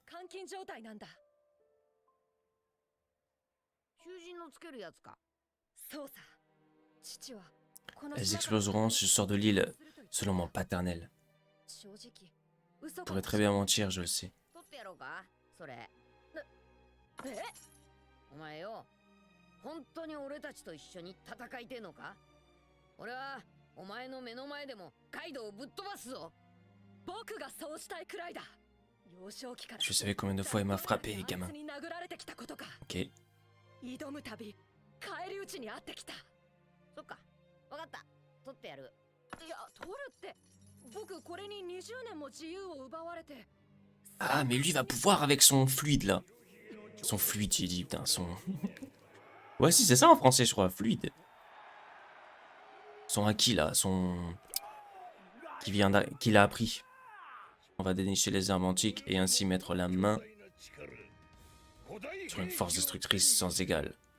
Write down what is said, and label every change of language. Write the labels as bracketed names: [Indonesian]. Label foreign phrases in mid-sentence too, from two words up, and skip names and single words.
[French] Elles exploseront si je sors de l'île, selon mon paternel. Je pourrais très bien mentir, je le sais. [Japanese] それ。お前よ、本当に俺たちと一緒に戦いてえのか？俺はお前の目の前でもカイドウをぶっ飛ばすぞ。僕がそうしたいくらいだ。幼少期から [French] Je savais combien de fois il m'a frappé, gamin. [Japanese] に殴られてきたことか。 Ok. 挑むたび返り討ちにあってきた。そっか、わかった。取ってやる。いや、取るって。僕これに20年も自由を奪われて。 [French] Ah, mais lui va pouvoir avec son fluide là. Son fluide, j'ai dit, putain, son... Ouais, si, c'est ça en français, je crois, fluide. Son acquis là, son... qu'il a appris. On va dénicher les armes antiques et ainsi mettre la main sur une force destructrice sans égale.